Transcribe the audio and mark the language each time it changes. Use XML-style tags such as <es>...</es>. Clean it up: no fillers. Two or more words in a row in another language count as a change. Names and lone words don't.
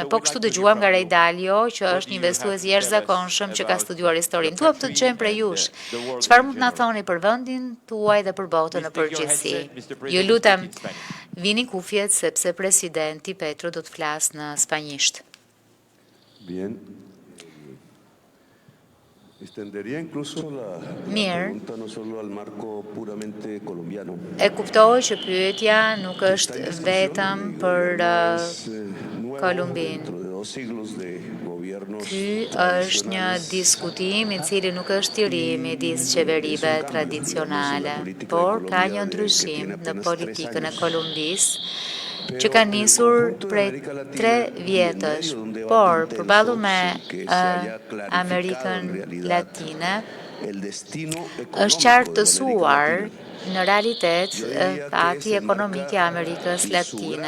<sq>Po kështu dëgjuam nga Ray Dalio, që është një investues i jashtëzakonshëm që ka studiuar historinë. Duam të dëgjojmë prej jush. Çfarë mund të na thoni për vendin tuaj dhe për botën në përgjithësi? Ju lutem, vini kufjet sepse presidenti Petro do të flasë në spanjisht.</sq> <es>Bien. Extendería incluso la pregunta no solo al marco puramente colombiano.</es> <sq>E kuptoj që pyetja nuk është vetëm për Kolumbinë. Ky është një diskutim i cili nuk është i ri midis qeverive tradicionale, por ka një ndryshim në politikën e Kolumbisë që ka nisur prej 3 vjetësh, por përballë me Amerikën Latine, është qartësuar në realitet fati ekonomik i Amerikës Latine.</sq>